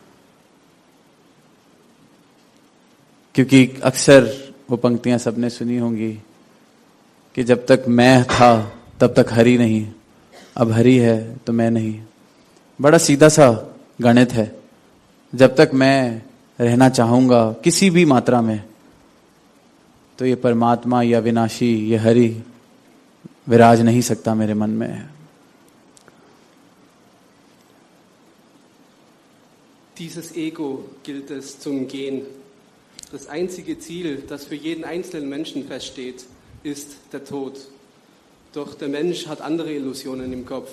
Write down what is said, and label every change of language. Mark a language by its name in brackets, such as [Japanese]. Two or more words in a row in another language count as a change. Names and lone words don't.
[Hindi] क्योंकि अक्सर वो पंक्तियां सबने सुनी होंगी कि जब तक मैं था तब तक हरि नहीं, अब हरि है तो मैं नहीं। बड़ा सीधा सा गणित है। जब तक मैं रहना चाहूंगा किसी भी मात्रा में, तो ये परमात्मा या विनाशी ये हरि विराज नहीं सकता मेरे मन में। [German] Dieses Ego gilt es zu umgehen. Das einzige Ziel, das für jeden einzelnen Menschen feststeht, ist der Tod. Doch der Mensch hat andere Illusionen im Kopf.